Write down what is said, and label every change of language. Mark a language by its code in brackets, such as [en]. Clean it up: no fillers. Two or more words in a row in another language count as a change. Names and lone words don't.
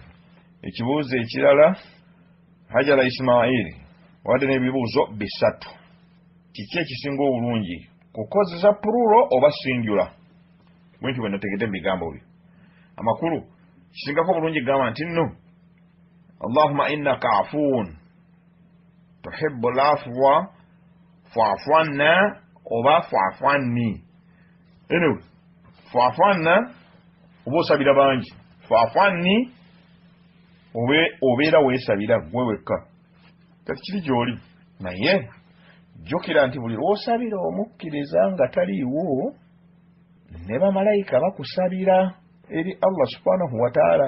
[lg] Ekibuuzo ekirala, Hajara Ismail wadde n'ebibuuzo bisatu. Kiki ekisinga obulungi kukozesa plural oba singular? Bwentyo bwe nategedde mu bigambo byo amakulu kisingako obulungi gamba nti nno [ar] اللهم إنك عفو تحب العفو فاعف عنا [lg] oba [ar] فاعف عني. [lg] Anyway, [ar] فاعف عنا [lg] oba osabira bangi, [ar] فاعف عني [lg] obeera weesabira gwe wekka. Kati kiri gy'oli naye jjukira nti buli lw'osabira omukkiriza nga taliiwo ne bamalayika bakusabira eri Allah [ar] سبحانه وتعالى.